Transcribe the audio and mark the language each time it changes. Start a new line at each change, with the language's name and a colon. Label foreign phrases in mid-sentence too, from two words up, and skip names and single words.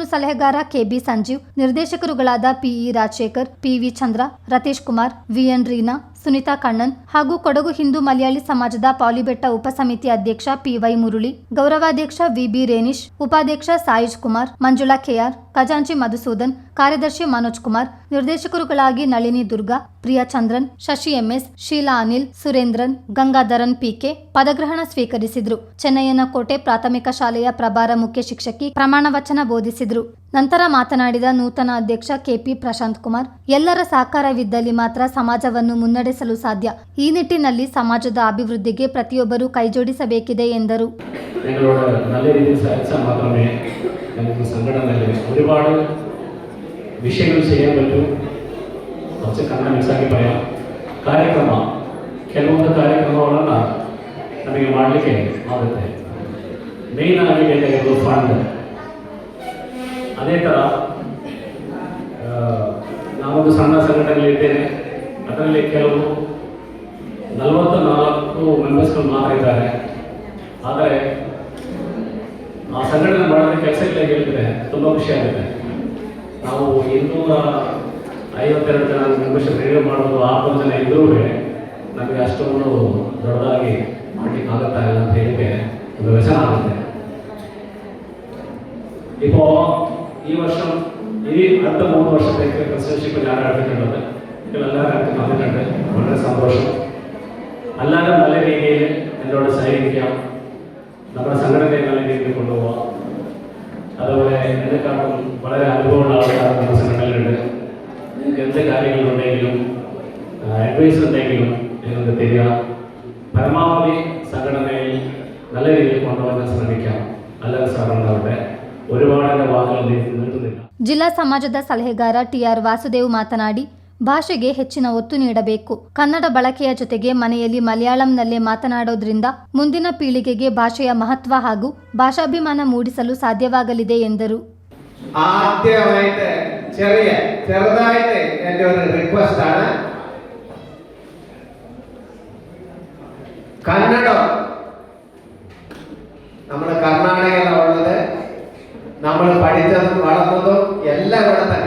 Kannada: ಸಲಹೆಗಾರ ಕೆಬಿ ಸಂಜೀವ್, ನಿರ್ದೇಶಕರುಗಳಾದ ಪಿಇ ರಾಜಶೇಖರ್, ಪಿವಿ ಚಂದ್ರ, ರತೀಶ್ ಕುಮಾರ್, ವಿಎನ್ ರೀನಾ, ಸುನಿತಾ ಕಣ್ಣನ್ ಹಾಗೂ ಕೊಡಗು ಹಿಂದೂ ಮಲಯಾಳಿ ಸಮಾಜದ ಪಾಲಿಬೆಟ್ಟ ಉಪಸಮಿತಿ ಅಧ್ಯಕ್ಷ ಪಿವೈ ಮುರುಳಿ, ಗೌರವಾಧ್ಯಕ್ಷ ವಿಬಿ ರೇನಿಶ್, ಉಪಾಧ್ಯಕ್ಷ ಸಾಯಿಜ್ ಕುಮಾರ್, ಮಂಜುಳಾ ಕೆಆರ್, ಖಜಾಂಚಿ ಮಧುಸೂದನ್, ಕಾರ್ಯದರ್ಶಿ ಮನೋಜ್ ಕುಮಾರ್, ನಿರ್ದೇಶಕರುಗಳಾಗಿ ನಳಿನಿ ದುರ್ಗಾ, ಪ್ರಿಯಾ ಚಂದ್ರನ್, ಶಶಿ ಎಂಎಸ್, ಶೀಲಾ ಅನಿಲ್, ಸುರೇಂದ್ರನ್, ಗಂಗಾಧರನ್ ಪಿಕೆ ಪದಗ್ರಹಣ ಸ್ವೀಕರಿಸಿದ್ರು. ಚೆನ್ನಯ್ಯನ ಕೋಟೆ ಪ್ರಾಥಮಿಕ ಶಾಲೆಯ ಪ್ರಭಾರ ಮುಖ್ಯ ಶಿಕ್ಷಕಿ ಪ್ರಮಾಣ ವಚನ ಬೋಧಿಸಿದ್ರು. ನಂತರ ಮಾತನಾಡಿದ ನೂತನ ಅಧ್ಯಕ್ಷ ಕೆಪಿ ಪ್ರಶಾಂತ್ ಕುಮಾರ್, ಎಲ್ಲರ ಸಹಕಾರವಿದ್ದಲ್ಲಿ ಮಾತ್ರ ಸಮಾಜವನ್ನು ಮುನ್ನಡೆಸಲು ಸಾಧ್ಯ. ಈ ನಿಟ್ಟಿನಲ್ಲಿ ಸಮಾಜದ അഭിവൃദ്ധിಗೆ പ്രതിയൊಬ್ಬರು കൈജോಡಿಸಬೇಕಿದೆ ಎಂದರು.
Malayalam: ഒരുപാട് വിഷയങ്ങൾ ചെയ്യാൻ പറ്റും. കുറച്ച് കണ്ണ മിക്സാക്കി പറയാം.
Kannada: ಕಾರ್ಯಕ್ರಮ ಕೆಲವೊಂದು ಕಾರ್ಯಕ್ರಮಗಳನ್ನು ನಮಗೆ ಮಾಡಲಿಕ್ಕೆ ಆಗುತ್ತೆ. ಮೇಯ್ನ್ ಆಗಿ ಬೇಕಾಗಿರೋದು ಫಂಡ್. ಅದೇ ಥರ ನಾವೊಂದು ಸಣ್ಣ ಸಂಘಟನೆಯಲ್ಲಿದ್ದೇನೆ. ಅದರಲ್ಲಿ ಕೆಲವು 44 ಮೆಂಬರ್ಸ್ಗಳು ಮಾತ್ರ ಇದ್ದಾರೆ. ಆದರೆ ಆ ಸಂಘಟನೆ ಮಾಡಿದ ಕೆಲಸಕ್ಕೆ ಹೇಳಿದರೆ ತುಂಬ ಖುಷಿ ಆಗುತ್ತೆ. ನಾವು 252 ಜನ ಮೆಂಬರ್ಶಿಪ್ ರಿನ್ಯೂ ಮಾಡೋದು 6 ಜನ ಇದ್ರೂ ನಮಗೆ ಅಷ್ಟೊಂದು ದೊಡ್ಡದಾಗಿ ಮಾಡಲಿಕ್ಕೆ ಆಗುತ್ತಾ ಇಲ್ಲ ಅಂತ ಹೇಳಿದ್ರೆ ಒಂದು ವ್ಯಸನ ಆಗುತ್ತೆ.
Malayalam: ഇപ്പോൾ ഈ വർഷം ഇനി അടുത്ത 3 വർഷത്തേക്ക് പ്രസിഡൻഷിപ്പ് ഞാൻ എടുത്തിട്ടുള്ളത്. എല്ലാവരും എനിക്ക് തന്നിട്ടുണ്ട്. വളരെ സന്തോഷം. എല്ലാവരും നല്ല രീതിയിൽ എന്നോട് സഹകരിക്കാം. നമ്മുടെ സംഘടനയെ നല്ല രീതിയിൽ കൊണ്ടുപോകാം. അതുപോലെ എന്നെക്കാട്ടും വളരെ അനുഭവമുള്ള ആൾക്കാർ നമ്മുടെ സംഘടനയിലുണ്ട്. നിങ്ങൾക്ക് എന്ത് കാര്യങ്ങളുണ്ടെങ്കിലും അഡ്വൈസ് ഉണ്ടെങ്കിലും നിങ്ങൾക്ക് തരിക. പരമാവധി സംഘടനയിൽ നല്ല രീതിയിൽ കൊണ്ടുപോകാൻ ശ്രമിക്കാം. എല്ലാവരും സാറുണ്ടാവട്ടെ. ഒരുപാട് വാക്കുകൾ നീട്ടുന്നില്ല.
Kannada: ಜಿಲ್ಲಾ ಸಮಾಜದ ಸಲಹೆಗಾರ ಟಿಆರ್ ವಾಸುದೇವ್ ಮಾತನಾಡಿ, ಭಾಷೆಗೆ ಹೆಚ್ಚಿನ ಒತ್ತು ನೀಡಬೇಕು. ಕನ್ನಡ ಬಳಕೆಯ ಜೊತೆಗೆ ಮನೆಯಲ್ಲಿ ಮಲಯಾಳಂನಲ್ಲೇ ಮಾತನಾಡೋದ್ರಿಂದ ಮುಂದಿನ ಪೀಳಿಗೆಗೆ ಭಾಷೆಯ ಮಹತ್ವ ಹಾಗೂ ಭಾಷಾಭಿಮಾನ ಮೂಡಿಸಲು ಸಾಧ್ಯವಾಗಲಿದೆ ಎಂದರು.
Malayalam: ആദ്യമായിട്ട് ചെറുതായിട്ട് എൻ്റെ ഒരു റിക്വസ്റ്റ് ആണ്. കന്നഡം നമ്മൾ കർണാടകയിലാണ് ഉള്ളത്. നമ്മൾ പഠിച്ചതും വളർന്നതും എല്ലാം ഇവിടെ തന്നെ.